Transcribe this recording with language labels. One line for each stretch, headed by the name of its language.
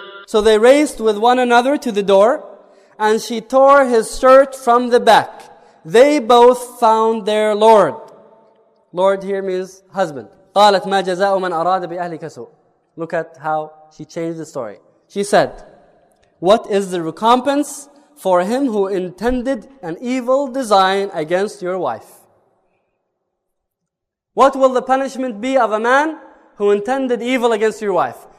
English: So they raced with one another to the door, and she tore his shirt from the back. They both found their Lord. Lord here means husband.
Arabic: قالت ما جزاء من أراد بأهلك سوء.
English: Look at how she changed the story. She said, what is the recompense for him who intended an evil design against your wife? What will the punishment be of a man who intended evil against your wife?